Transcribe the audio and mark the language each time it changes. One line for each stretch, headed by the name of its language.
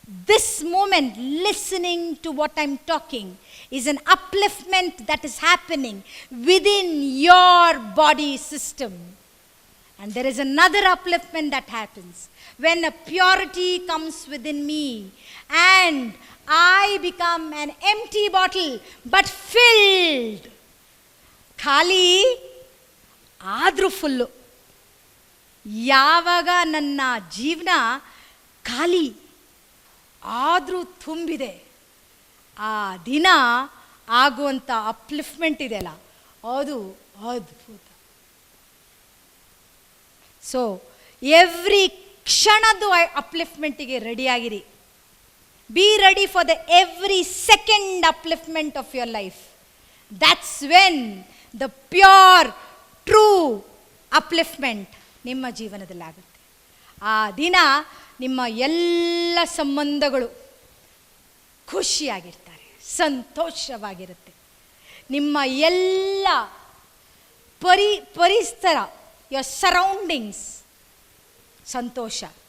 English: This moment listening to what I'm talking is an upliftment that is happening within your body system. And there is another upliftment that happens when a purity comes within me and I become an empty bottle but filled.
Kannada: ಖಾಲಿ ಆದರೂ full. ಯಾವಾಗ ನನ್ನ ಜೀವನ ಖಾಲಿ ಆದರೂ ತುಂಬಿದೆ, ಆ ದಿನ ಆಗುವಂಥ ಅಪ್ಲಿಫ್ಟ್ಮೆಂಟ್ ಇದೆಯಲ್ಲ, ಅದು ಅದ್ಭುತ. So every ಕ್ಷಣದ್ದು ಅಪ್ಲಿಫ್ಟ್ಮೆಂಟಿಗೆ ರೆಡಿಯಾಗಿರಿ.
English: Be ready for the every second upliftment of your life. That's when the pure, true upliftment
Kannada: ನಿಮ್ಮ ಜೀವನದಲ್ಲಿ ಆಗುತ್ತೆ. ಆ ದಿನ ನಿಮ್ಮ ಎಲ್ಲ ಸಂಬಂಧಗಳು ಖುಷಿಯಾಗಿರ್ತಾರೆ, ಸಂತೋಷವಾಗಿರುತ್ತೆ. ನಿಮ್ಮ ಎಲ್ಲ ಪರಿಸರ,
English: your surroundings
Kannada: ಸಂತೋಷ.